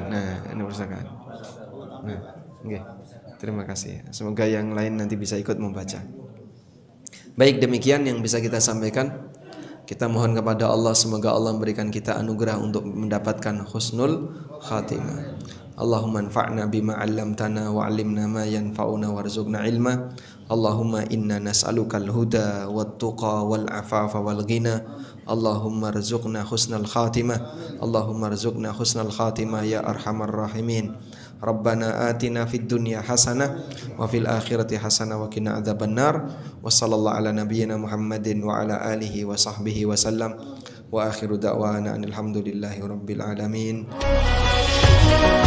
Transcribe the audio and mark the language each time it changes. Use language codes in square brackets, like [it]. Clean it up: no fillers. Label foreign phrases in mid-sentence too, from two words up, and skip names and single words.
[id] Nah, ini perpustakaan. Nah, okay. Terima kasih. Semoga yang lain nanti bisa ikut membaca. Baik, demikian yang bisa kita sampaikan. Kita mohon kepada Allah, semoga Allah memberikan kita anugerah untuk mendapatkan [ar] حسن الخاتمة. اللهم انفعنا بما علمتنا وعلمنا ما ينفعنا وارزقنا علما. اللهم إنا نسألك الهدى والتقى والعفاف والغنى. اللهم ارزقنا حسن الخاتمة. اللهم ارزقنا حسن الخاتمة يا أرحم الراحمين. ربنا آتنا في الدنيا حسنة وفي الآخرة حسنة وقنا عذاب النار. وصلى الله على نبينا محمد وعلى آله وصحبه وسلم. وآخر دعوانا الحمد لله رب العالمين.